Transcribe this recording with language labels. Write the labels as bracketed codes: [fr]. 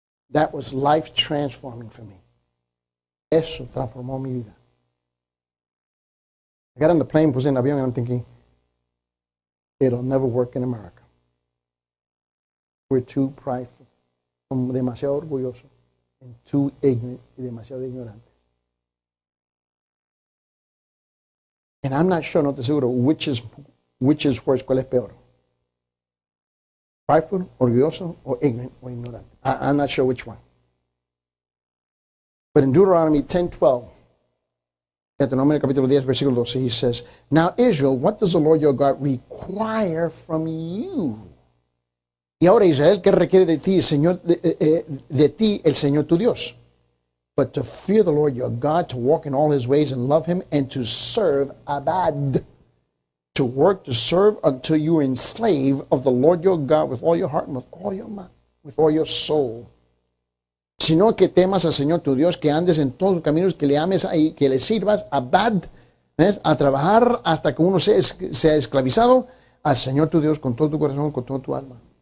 [en] That was life transforming for me. [es] Eso transformó mi vida. [en] I got on the plane, [es] puse en el avión, [en] and I'm thinking, it'll never work in America. We're too prideful. [es] Somos demasiado orgullosos, [en] and too ignorant, [es] y demasiado ignorantes. [en] And I'm not sure, [es] no estoy seguro, [en] which is worse, [es] cuál es peor. [en] Prideful, [es] orgulloso, [en] or ignorant, [es] or ignorante. [en] I'm not sure which one. But in Deuteronomy 10:12, Deuteronomy [es] capítulo 10, versículo 12, [en] he says, now Israel, what does the Lord your God require from you? [es] Y ahora Israel, ¿qué requiere de ti, Señor, de ti el Señor tu Dios? [en] But to fear the Lord your God, to walk in all his ways and love him, and to serve abad. To work, to serve until you are enslaved of the Lord your God with all your heart and with all your mind, with all your soul. [es] Sino que temas al Señor tu Dios, que andes en todos los caminos, que le ames y que le sirvas abad, ¿ves? A trabajar hasta que uno sea esclavizado al Señor tu Dios con todo tu corazón, con toda tu alma.